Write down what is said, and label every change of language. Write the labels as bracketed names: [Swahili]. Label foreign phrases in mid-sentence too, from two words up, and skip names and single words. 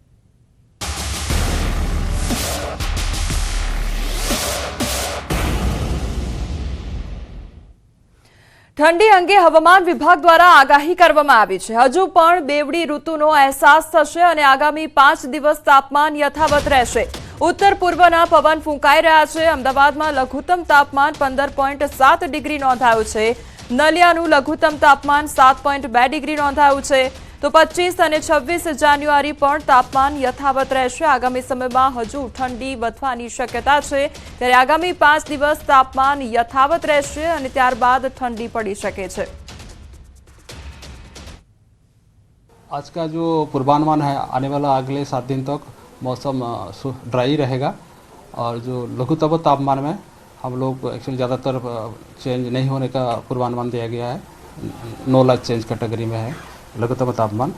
[Gujarati] ઠંડી અંગે હવામાન વિભાગ દ્વારા આગાહી કરવામાં આવી છે। હજુ પણ બેવડી ઋતુનો અહેસાસ થશે અને આગામી 5 દિવસ તાપમાન યથાવત રહેશે। ઉત્તર પૂર્વના પવન ફૂંકાઈ રહ્યા છે। અમદાવાદમાં લઘુત્તમ તાપમાન 15.7 ડિગ્રી નોંધાયું છે। નલિયાનું લઘુત્તમ તાપમાન 7.2 ડિગ્રી નોંધાયું છે। तो 25 અને 26 જાન્યુઆરી પણ તાપમાન યથાવત રહેશે। આગામી સમયમાં હજુ ઠંડી વધવાની શક્યતા છે, ત્યારે આગામી 5 દિવસ તાપમાન યથાવત રહેશે અને ત્યારબાદ ઠંડી પડી શકે છે। [Hindi] आज का जो पूर्वानुमान है, आने वाला अगले 7 दिन तक मौसम ड्राई रहेगा और जो लघुत्तम तापमान में हम लोग एक्चुअली ज़्यादातर चेंज नहीं होने का पूर्वानुमान दिया गया है। [English] no like change category [Hindi] में है लघुत्तम तापमान।